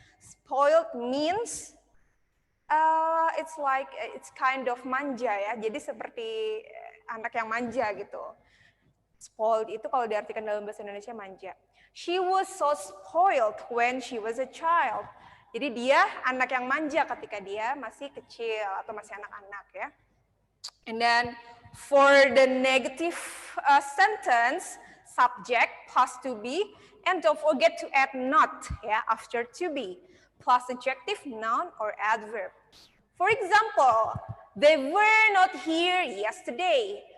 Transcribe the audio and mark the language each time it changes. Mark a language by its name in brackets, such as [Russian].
[English] Spoiled means it's kind of manja ya. [Indonesian] Jadi seperti anak yang manja gitu. Spoiled itu kalau diartikan dalam bahasa Indonesia manja. [English] She was so spoiled when she was a child. [Indonesian] Jadi dia anak yang manja ketika dia masih kecil atau masih anak-anak ya. [English] And then for the negative sentence, subject plus to be, and don't forget to add not ya after to be, plus adjective, noun, or adverb. For example, they were not here yesterday.